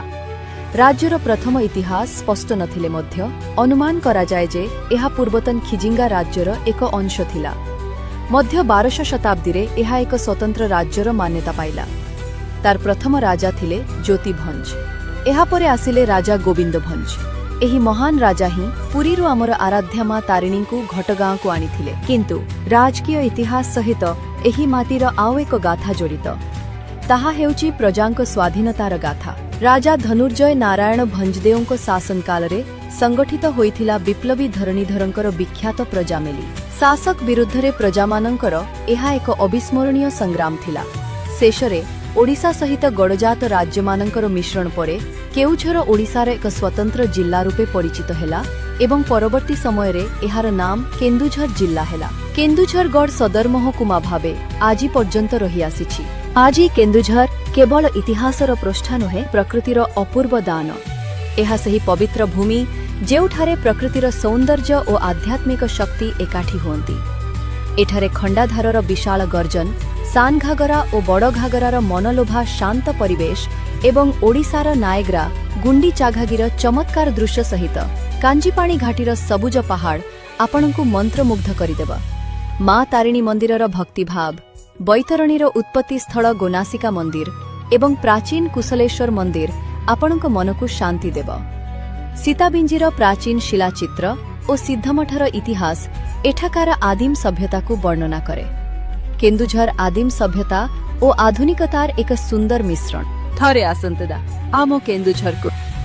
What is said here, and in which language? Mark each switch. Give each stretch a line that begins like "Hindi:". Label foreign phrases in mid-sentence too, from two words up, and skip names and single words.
Odia: ରାଜ୍ୟର ପ୍ରଥମ ଇତିହାସ ସ୍ପଷ୍ଟ ନଥିଲେ ମଧ୍ୟ ଅନୁମାନ କରା ଯାଏ ଯେ ଏହା ପୂର୍ବତନ ଖିଜିଙ୍ଗ ରାଜ୍ୟର ଏକ ଅଂଶ ଥିଲା। ମଧ୍ୟ 12 ଶତାବ୍ଦୀ ରେ ଏହା ଏକ ସ୍ୱତନ୍ତ୍ର ରାଜ୍ୟର ମାନ୍ୟତା ପାଇଲା। ତାର ପ୍ରଥମ ରାଜା ଥିଲେ ଜ୍ୟୋତି ଭଞ୍ଜ। ଏହା ପରେ ଆସିଲେ ରାଜା ଗୋବିନ୍ଦ ଭଞ୍ଜ। ଏହି ମହାନ ରାଜା ହିଁ ପୁରୀରୁ ଆମର ଆରାଧ୍ୟା ମା ତାରିଣୀ କୁ ଘଟଗାଁ କୁ ଆଣିଥିଲେ। କିନ୍ତୁ ରାଜକୀୟ ଇତିହାସ ସହିତ ଏହି ମାଟିର ଆଉ ଏକ ଗାଥା ଜଡ଼ିତ। ତାହା ହେଉଛି ପ୍ରଜାଙ୍କ ସ୍ୱାଧୀନତାର ଗାଥା। ରାଜା ଧନୁର୍ଜୟ ନାରାୟଣ ଭଞ୍ଜଦେବଙ୍କ ଶାସନ କାଳରେ ସଂଗଠିତ ହୋଇଥିଲା ବିପ୍ଳବୀ ଧରଣୀଧରଙ୍କର ବିଖ୍ୟାତ ପ୍ରଜାମେଳି। ଶାସକ ବିରୁଦ୍ଧରେ ପ୍ରଜାମାନଙ୍କର ଏହା ଏକ ଅବିସ୍ମରଣୀୟ ସଂଗ୍ରାମ ଥିଲା। ଶେଷରେ ଓଡ଼ିଶା ସହିତ ଗଡ଼ଜାତ ରାଜ୍ୟମାନଙ୍କର ମିଶ୍ରଣ ପରେ କେଉଁଝର ଓଡ଼ିଶାର ଏକ ସ୍ୱତନ୍ତ୍ର ଜିଲ୍ଲା ରୂପେ ପରିଚିତ ହେଲା ଏବଂ ପରବର୍ତ୍ତୀ ସମୟ ରେ ଏହାର ନାମ କେନ୍ଦୁଝର ଜିଲ୍ଲା ହେଲା। କେନ୍ଦୁଝର ଗଡ଼ ସଦର ମହକୁମା ଭାବେ ଆଜି ପର୍ଯ୍ୟନ୍ତ ରହି ଆସିଛି। ଆଜି କେନ୍ଦୁଝର କେବଳ ଇତିହାସର ପୃଷ୍ଠା ନୁହେଁ ପ୍ରକୃତିର ଅପୂର୍ବ ଦାନ। ଏହା ସେହି ପବିତ୍ର ଭୂମି ଯେଉଁଠାରେ ପ୍ରକୃତିର ସୌନ୍ଦର୍ଯ୍ୟ ଓ ଆଧ୍ୟାତ୍ମିକ ଶକ୍ତି ଏକାଠି ହୁଏ। ଏଠାରେ ଖଣ୍ଡାଧାରର ବିଶାଳ ଗର୍ଜନ, ସାନ ଘାଗରା ଓ ବଡ଼ ଘାଗରାର ମନଲୋଭା ଶାନ୍ତ ପରିବେଶ ଏବଂ ଓଡ଼ିଶାର ନାଏଗ୍ରା ଗୁଣ୍ଡିଚାଘାଘିର ଚମତ୍କାର ଦୃଶ୍ୟ ସହିତ କାଞ୍ଜିପାଣି ଘାଟିର ସବୁଜ ପାହାଡ଼ ଆପଣଙ୍କୁ ମନ୍ତ୍ରମୁଗ୍ଧ କରିଦେବ। ମା ତାରିଣୀ ମନ୍ଦିରର ଭକ୍ତିଭାବ, ବୈତରଣୀର ଉତ୍ପତ୍ତି ସ୍ଥଳ ଗୋନାସିକା ମନ୍ଦିର ଏବଂ ପ୍ରାଚୀନ କୁଶଳେଶ୍ୱର ମନ୍ଦିର ଆପଣଙ୍କ ମନକୁ ଶାନ୍ତି ଦେବ। ସୀତାବିଞ୍ଜିର ପ୍ରାଚୀନ ଶିଳାଚିତ୍ର ଓ ସିଦ୍ଧମଠର ଇତିହାସ ଏଠାକାର ଆଦିମ ସଭ୍ୟତା କୁ ବର୍ଣ୍ଣନା କରେ। କେନ୍ଦୁଝର ଆଦିମ ସଭ୍ୟତା ଓ ଆଧୁନିକତାର ଏକ ସୁନ୍ଦର ମିଶ୍ରଣ। ଥରେ ଆସନ୍ତୁତ ଆମ କେନ୍ଦୁଝର କୁ।